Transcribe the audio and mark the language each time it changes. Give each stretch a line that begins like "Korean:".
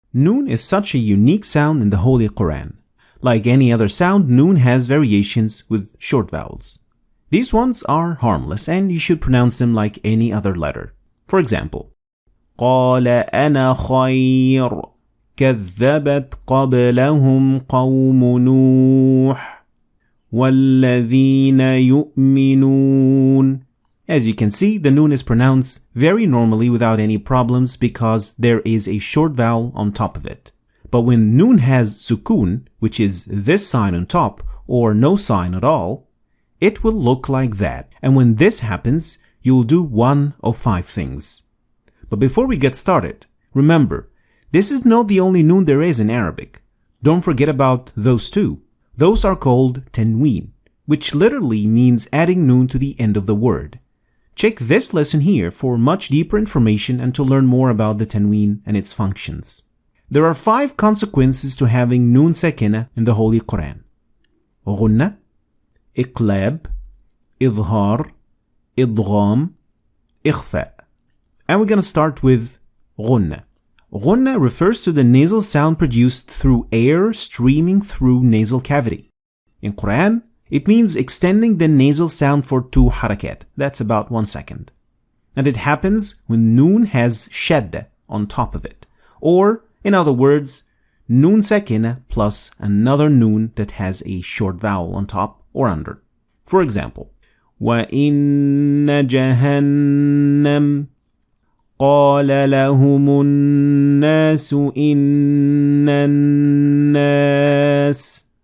English: Noon is such a unique sound in the Holy Qur'an. Like any other sound, noon has variations with short vowels. These ones are harmless and you should pronounce them like any other letter. For example,
Arabic: قال أنا خير كذبت قبلهم قوم نوح والذين يؤمنون.
English: As you can see, the noon is pronounced very normally without any problems because there is a short vowel on top of it. But when noon has sukun, which is this sign on top, or no sign at all, it will look like that. And when this happens, you'll do one of 5 things. But before we get started, remember, this is not the only noon there is in Arabic. Don't forget about those 2. Those are called tanween, which literally means adding noon to the end of the word. Check this lesson here for much deeper information and to learn more about the tanween and its functions. There are 5 consequences to having noon sakina in the Holy Quran.
Arabic: غنة, إقلاب, إظهار, إضغام, إخفاء.
English: And we're going to start with غنة. غنة refers to the nasal sound produced through air streaming through nasal cavity. In Quran, it means extending the nasal sound for 2 harakat. That's about 1 second. And it happens when noon has shadda on top of it. Or, in other words, noon sakina plus another noon that has a short vowel on top or under. For example,
Arabic: وَإِنَّ جَهَنَّمَ قَالَ لَهُمُ النَّاسُ إِنَّ النَّاسَ.